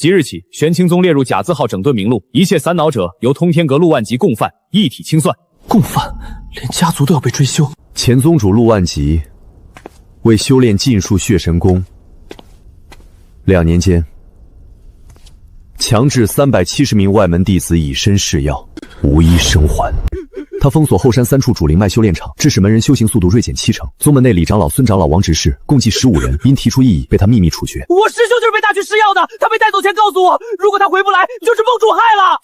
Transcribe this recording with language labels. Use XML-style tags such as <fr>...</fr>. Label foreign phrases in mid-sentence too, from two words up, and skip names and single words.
<zh>即日起，玄清宗列入甲字號整頓名錄，一切三惱者由通天閣陸萬吉共犯，一體清算。共犯，連家族都要被追究。前宗主陸萬吉為修煉禁術血神功，2年間強制370 名外门弟子以身试药，无一生还。他封锁后山3處主灵脉修炼场，致使门人修行速度锐減70%。宗门内李长老、孙长老、王执事共计15人，因提出异议被他秘密處決。我师兄就是被带去试药的，他被带走前告诉我，如果他回不来，就是梦主害了。</zh>